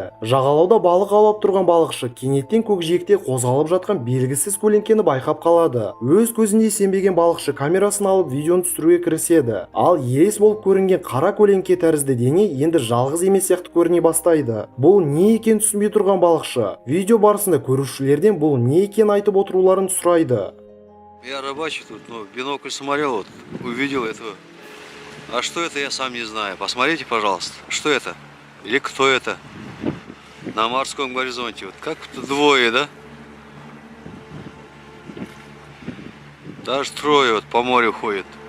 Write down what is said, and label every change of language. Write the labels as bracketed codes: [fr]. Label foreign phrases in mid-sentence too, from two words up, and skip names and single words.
[kk] Жағалауда балық аулап тұрған балықшы кенеттен көкжиекте қозғалып жатқан белгісіз көлеңкені байқап қалады. Өз көзіне сенбеген балықшы камерасын алып видеоны түсіруге кіріседі. Ал елес болып көрінген қара көлеңке тәрізді дене енді жалғыз емес сияқты көріне бастайды. Бұл не екенін түсінбей тұрған балықшы видео барысында көрушілерден бұл не екенін айтып отыруларын сұрайды. [ru] Я рыбачу тут, бинокль смотрел, вот, увидел этого. А что это, я сам не знаю. Посмотрите, пожалуйста, что это? Или кто это? На морском горизонте. Вот как-то двое, да? Даже трое вот по морю ходят.